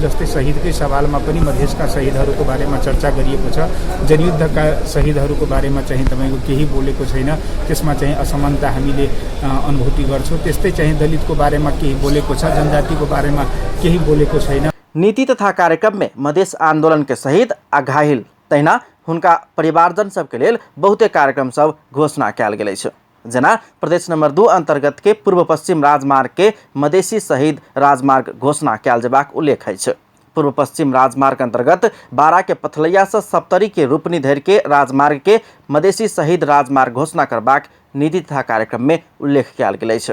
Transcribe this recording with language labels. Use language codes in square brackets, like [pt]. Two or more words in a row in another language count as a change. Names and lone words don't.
[ne] जस्तै शहीदकै सवालमा पनि मधेसका शहीदहरूको बारेमा चर्चा गरिएको छ, जनयुद्धका शहीदहरूको बारेमा चाहिँ तपाईँको केही बोलेको छैन। त्यसमा चाहिँ असमानता हामीले अनुभूति गर्छौँ। त्यस्तै चाहिँ दलितको बारेमा केही बोलेको छ, जनजातिको बारेमा केही बोलेको छैन। [mai] नीति तथा कार्यक्रम में मधेश आंदोलन के शहीद आ घायल तहिना हुनका परिवारजन सबके लेल बहुते कार्यक्रम सब घोषणा कयल गेल अछि। जेना प्रदेश नंबर 2 अंतर्गत के पूर्व पश्चिम राजमार्ग के मधेसी शहीद राजमार्ग घोषणा कयल जेबाक उल्लेख अछि। पूर्व पश्चिम राजमार्ग अंतर्गत 12 के पथलैया से सप्तरी के रूपनी धरि के राजमार्ग के मधेसी शहीद राजमार्ग घोषणा करबाक नीति तथा कार्यक्रम में उल्लेख कयल गेल अछि।